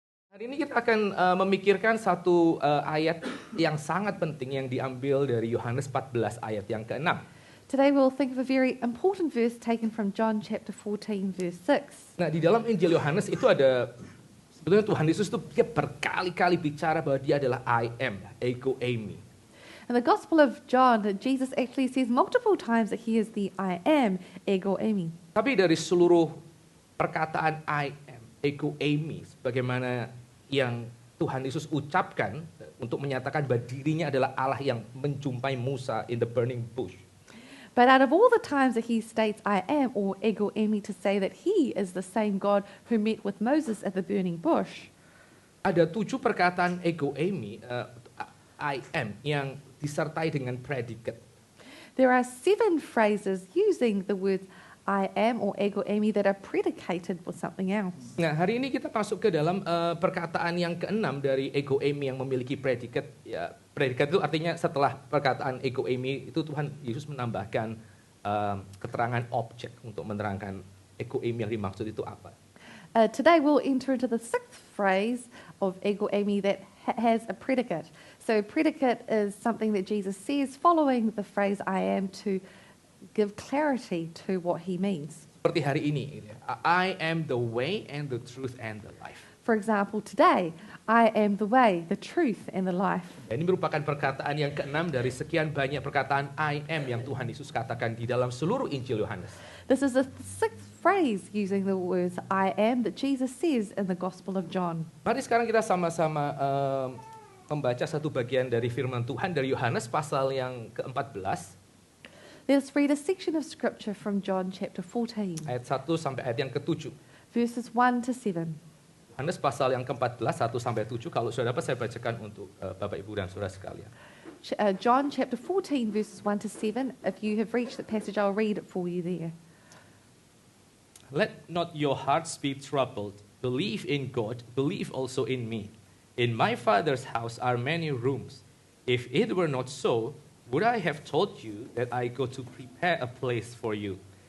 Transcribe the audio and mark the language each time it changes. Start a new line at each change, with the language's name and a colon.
Indonesian: Hari ini kita akan memikirkan satu ayat yang sangat penting yang diambil dari Yohanes 14 ayat yang ke-6.
English: Today we'll think of a very important verse taken from John chapter 14 verse 6.
Indonesian: Nah, di dalam Injil Yohanes itu ada sebetulnya Tuhan Yesus itu dia berkali-kali bicara bahwa dia adalah I am, ego eimi.
English: In the Gospel of John, Jesus actually says multiple times that he is the I am, ego eimi.
Indonesian: Tapi dari seluruh perkataan I am, ego eimi, sebagaimana yang Tuhan Yesus ucapkan untuk menyatakan bahwa dirinya adalah Allah yang menjumpai Musa
English: in the burning bush. But out of all the times that he states I am, or ego eimi, to say that he is the same God who met with Moses at the burning bush,
Indonesian: Ada 7 perkataan ego eimi, I am, yang disertai dengan predikat.
English: there are 7 phrases using the words I am or ego eimi that are predicated with something else.
Indonesian: Nah, hari ini kita masuk ke dalam perkataan yang ke-6 dari ego eimi yang memiliki predikat. Ya, predikat itu artinya setelah perkataan ego eimi itu Tuhan Yesus menambahkan keterangan objek untuk menerangkan ego eimi yang dimaksud itu apa.
English: Today we'll enter into the 6th phrase of ego eimi that has a predicate. So predicate is something that Jesus says following the phrase I am to give clarity to what he means.
Indonesian: Seperti hari ini,
English: I am the way and the truth and the life. For example, today, I am the way, the truth, and the life.
Indonesian: Ini merupakan perkataan yang ke-6 dari sekian banyak perkataan I am yang Tuhan Yesus katakan di dalam seluruh Injil Yohanes.
English: This is the 6th phrase using the words I am that Jesus says in the Gospel of John.
Indonesian: Mari sekarang kita sama-sama membaca satu bagian dari firman Tuhan dari Yohanes pasal yang ke-14.
English: Let's read a section of scripture from John chapter 14,
Indonesian: Ayat 1 sampai ayat yang ke-7.
English: verses 1 to 7.
Indonesian: Yohanes pasal yang ke-14, 1 sampai 7. Kalau sudah dapat saya bacakan untuk Bapak Ibu dan Saudara sekalian.
English: John chapter 14, verses 1 to 7. If you have reached that passage, I'll read it for you there. Let not your hearts be troubled. Believe in God, believe also in me. In my Father's house are many rooms. If it were not so, would I have told you that I go to prepare a place for you?